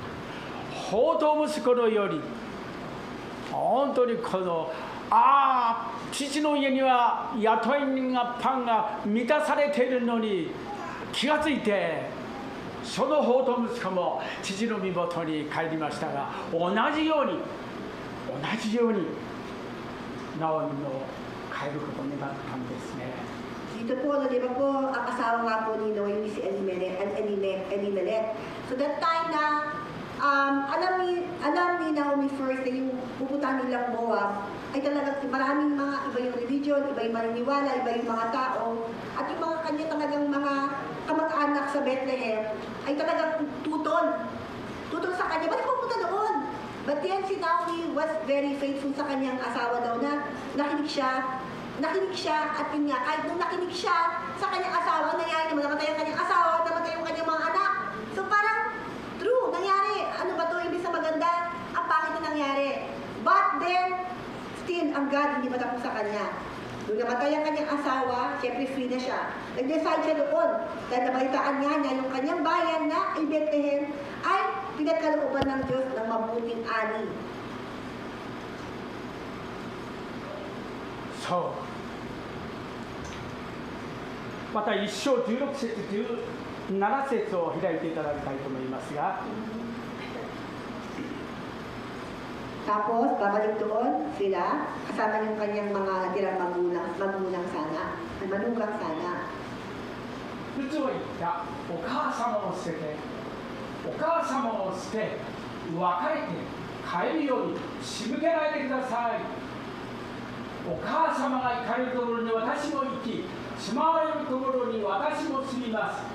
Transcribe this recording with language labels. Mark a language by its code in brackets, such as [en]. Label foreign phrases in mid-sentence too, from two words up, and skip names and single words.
[ja] に本当にこの父の家には雇い人がパンが満たされているのに気がついて、その放蕩息子も父の身元に帰りましたが、同じようにナオミも帰ることになったんですね。 [tl] Dito po, no, di ba po, ang asawa nga po ni Noemi si Elimelech. [en] So that time [tl] na, alam ni Naomi first na yung pupuntahan nilang Moab ay talagang maraming mga iba yung religion, iba yung maniniwala, iba yung mga tao, at yung mga kanya talagang mga kamag-anak sa Bethlehem ay talagang tutol sa kanya. Bakit pupunta doon? [en] But then [tl] si Naomi [en] was very faithful [tl] sa kanyang asawa daw na nakinig siya at yun nga, kahit nung nakinig siya sa kanyang asawa, nangyari naman namatay ang kanyang asawa, namatay yung kanyang mga anak. So parang true, nangyari. Ano ba to? Ibig sa maganda, ang pangit na nangyari. [en] But then, still, [tl] ang God hindi matapos sa kanya. Nung namatay ang kanyang asawa, syempre free na siya. Nag-decide siya doon. Dahil nabalitaan niya yung kanyang bayan na ay Bethlehem ay pinagkalooban ng Diyos ng mabuting ani. [ja] そう。また1章16節17節を開いていただきたいと思いますが、 [tl] Tapos, babalik doon sila, kasama yung kanyang mga natirang magulang sana, manugang sana. [ja] 普通は言った、お母様を捨てて、別れて帰るように仕向けないでください。お母様が行かれるところに私も行き、住まわれるところに私も住みます。